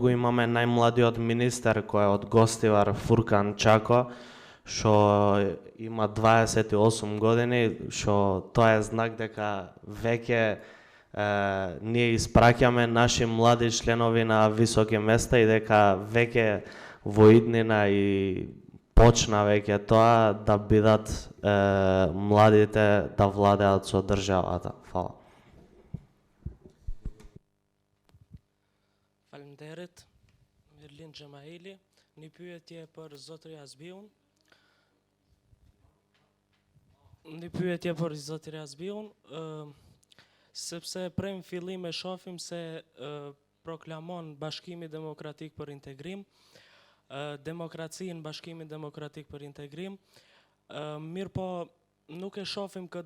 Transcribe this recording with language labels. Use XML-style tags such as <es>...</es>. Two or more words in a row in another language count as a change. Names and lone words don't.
<mk>го имаме најмладиот министер кој е од Гостивар, Фуркан Чако, што има 28 години, што тоа е знак дека веќе ние испраќаме наши млади членови на високи места и дека веќе во иднина и почна веќе тоа да бидат младите да владеат со државата. Фала.</mk> <sq>Faleminderit, Erlin Xhamaili, një pyetje për zotëri Azbiun. Sepse prej në fillim e shohim se proklamon Bashkimi Demokratik për Integrim, demokracinë Bashkimi Demokratik për Integrim, mirë po nuk e shohim këtë</sq>